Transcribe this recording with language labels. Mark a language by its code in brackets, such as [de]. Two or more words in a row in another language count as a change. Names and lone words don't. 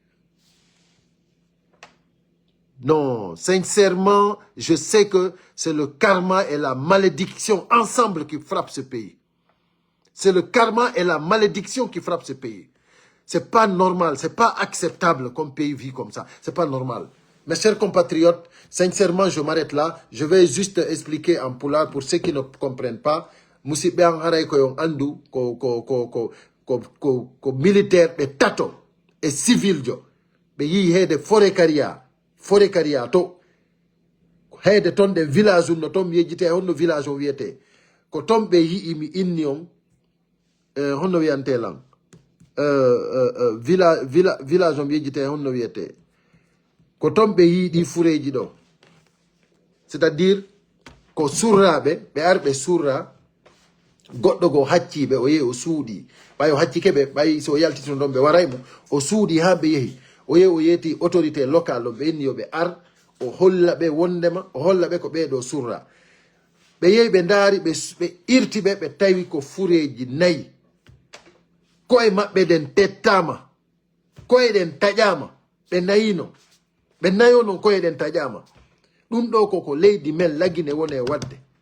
[fr] Non, sincèrement, je sais que c'est le karma et la malédiction ensemble qui frappent ce pays. C'est le karma et la malédiction qui frappent ce pays. C'est pas normal, c'est pas acceptable comme pays vit comme ça. C'est pas normal. Mes chers compatriotes, sincèrement, je m'arrête là. Je vais juste expliquer en pulaar pour ceux qui ne comprennent pas. [ff] Musidɓe an haray ko yon andu ko militaire ɓe tato e civil jo ɓe yi heede forêt caria to heede ton ɗe village no ton mi yejjite honno village o wiyete ko ton ɓe yii mi inni on honno wiyante lan village o mi yejjite honno wiyete ko ton ɓe yii ɗi fureji ɗo [fr] c'est-à-dire [ff] ko surraɓe ɓe ari ɓe surra goɗɗo go hacciɓe o yehi o suuɗi ɓay o haccike ɓe ɓay so yaltito ɗon ɓe waraymo o suuɗi ha ɓe yehi o yehi o yeeti [fr] autorité local [ff] o ɓe inni yo ɓe ar o holla ɓe wondema o holla ɓe ko ɓeɗo surra ɓe yehi ɓe ndaari ɓe irti ɓe ɓe tawi ko fureji 4 koye maɓɓe ɗen tettama koye ɗen taƴama ɓe nayino ɓe nayo non koye ɗen taƴama ɗum ɗo koko leydi men lagine woni e wadde